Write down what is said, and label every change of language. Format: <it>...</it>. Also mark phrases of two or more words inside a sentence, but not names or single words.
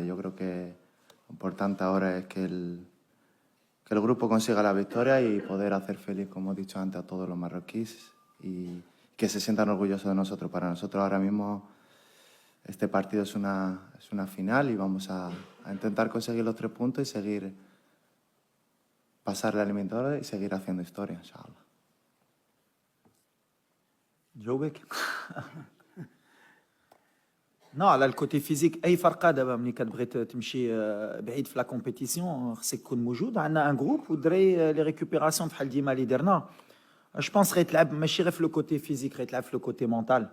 <es>Yo creo que lo importante ahora es que el grupo consiga la victoria y poder hacer feliz, como he dicho antes, a todos los marroquíes y que se sientan orgullosos de nosotros. Para nosotros ahora mismo este partido es una final y vamos a intentar conseguir los 3 puntos y seguir pasar la eliminatoria y seguir haciendo historia, inshallah.</es> <ar>جاوبك نو على</ar> <fr>le côté physique</fr> <ar>اي فرقه دابا ملي كتبغي تمشي بعيد في</ar> <fr>la compétition</fr> <ar>خصك تكون موجود. عندنا</ar> <fr>un groupe</fr> <ar>والدراري</ar> <fr>les récupérations</fr> <ar>بحال ديما اللي درنا جو بونس غيتلعب ماشي غير في</ar> <fr>le côté physique</fr> <ar>غيتلعب في</ar> <fr>le côté mental.</fr>